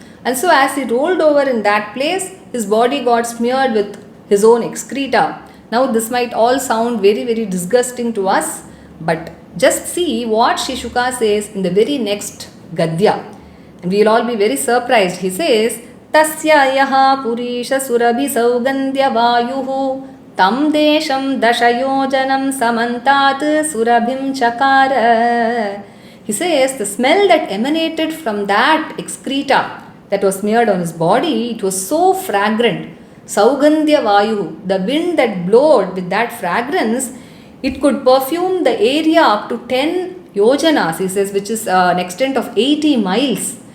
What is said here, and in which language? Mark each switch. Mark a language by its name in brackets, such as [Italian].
[English] And so as he rolled over in that place, his body got smeared with his own excreta. Now this might all sound very, very disgusting to us, but just see what Sri Shuka says in the very next Gadya. And we will all be very surprised. He says, [Sanskrit] तस्य यः पुरीशसुरभिसौगन्ध्यवायुः तं देशं दशयोजनं समन्तात् सुरभिं चकार. [English] He says the smell that emanated from that excreta that was smeared on his body, it was so fragrant. Saugandhya Vayu, the wind that blowed with that fragrance, it could perfume the area up to 10 yojanas, he says, which is an extent of 80 miles.